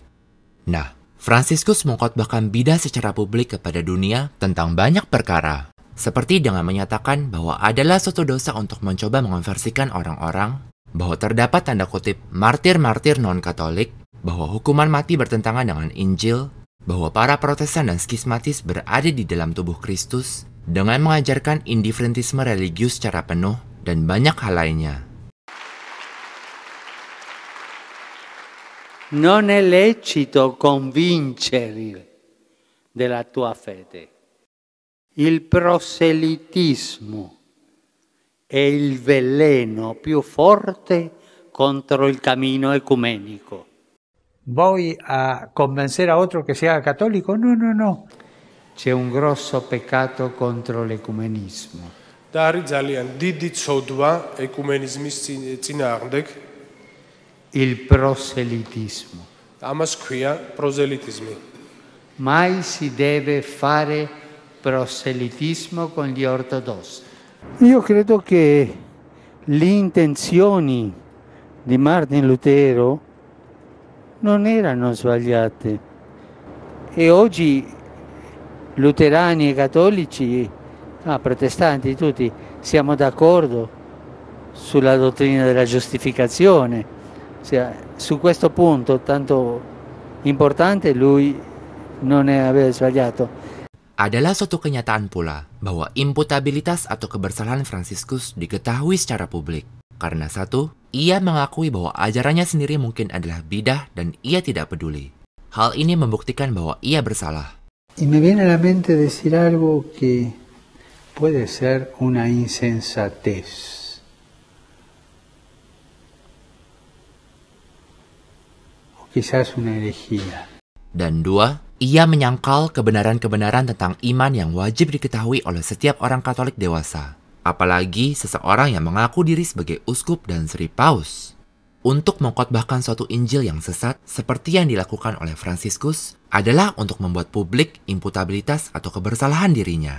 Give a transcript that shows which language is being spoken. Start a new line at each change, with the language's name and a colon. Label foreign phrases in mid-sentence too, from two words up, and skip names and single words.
Indonesian: Nah, Fransiskus mengkhotbahkan bidah secara publik kepada dunia tentang banyak perkara, seperti dengan menyatakan bahwa adalah suatu dosa untuk mencoba mengonversikan orang-orang, bahwa terdapat tanda kutip martir-martir non-Katolik, bahwa hukuman mati bertentangan dengan Injil, bahwa para Protestan dan skismatis berada di dalam tubuh Kristus, dengan mengajarkan indiferentisme religius secara penuh, dan banyak hal lainnya.
Italian: Non è lecito convincere della tua fede. Il proselitismo è il veleno più forte contro il cammino ecumenico.
Spanish: ¿Voy a convencer a otro que se haga católico? No, no, no.
Italian: C'è un grosso peccato contro l'ecumenismo.
Georgian: და არის ძალიან დიდი ცოდვა ეკუმენიზმის წინააღმდეგ.
Italian: Il proselitismo.
Georgian: ამას ქვია პროზელიტიზმი.
Italian: Mai si deve fare proselitismo con gli ortodossi. Io credo che le intenzioni di Martin Lutero non erano sbagliate e oggi luterani e cattolici, protestanti tutti, siamo d'accordo sulla dottrina della giustificazione. Su questo punto tanto importante lui non aveva sbagliato.
Indonesian: Adalah suatu kenyataan pula bahwa imputabilitas atau kebersalahan Fransiskus diketahui secara publik. Karena satu, ia mengakui bahwa ajarannya sendiri mungkin adalah bidah dan ia tidak peduli. Hal ini membuktikan bahwa ia bersalah.
Spanish: Y me viene a la mente decir algo que puede ser una insensatez. O quizás una herejía.
Indonesian: Dan dua, ia menyangkal kebenaran-kebenaran tentang iman yang wajib diketahui oleh setiap orang Katolik dewasa. Apalagi seseorang yang mengaku diri sebagai uskup dan Sri Paus. Untuk mengkhotbahkan suatu Injil yang sesat seperti yang dilakukan oleh Fransiskus adalah untuk membuat publik imputabilitas atau kebersalahan dirinya.